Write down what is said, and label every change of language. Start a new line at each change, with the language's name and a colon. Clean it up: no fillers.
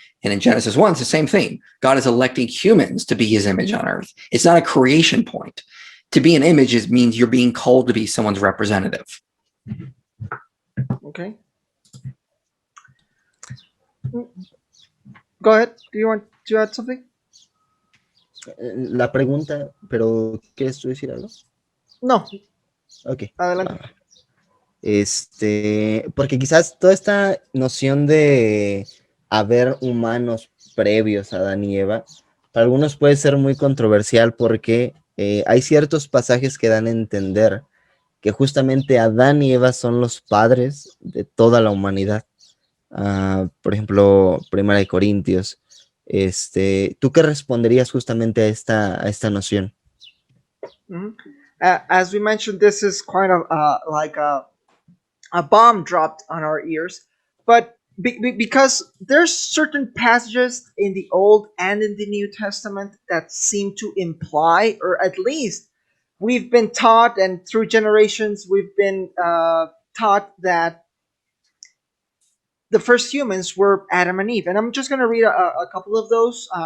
English: And in Genesis 1, it's the same thing. God is electing humans to be his image on earth. It's not a creation point. To be an image means you're being called to be someone's representative. Okay. Go ahead. Do you want to add something?
Spanish: La pregunta, pero ¿quieres tú decir algo? No.
English: Ok.
Spanish: Adelante. Porque quizás toda esta noción de haber humanos previos a Adán y Eva, para algunos puede ser muy controversial porque hay ciertos pasajes que dan a entender que justamente Adán y Eva son los padres de toda la humanidad. Por ejemplo, Primera de Corintios. ¿Tú qué responderías justamente a esta noción? Mm-hmm.
English: As we mentioned, this is quite like a bomb dropped on our ears, but because there's certain passages in the Old and in the New Testament that seem to imply, or at least we've been taught, and through generations we've been taught that the first humans were Adam and Eve. And I'm just going to read a couple of those.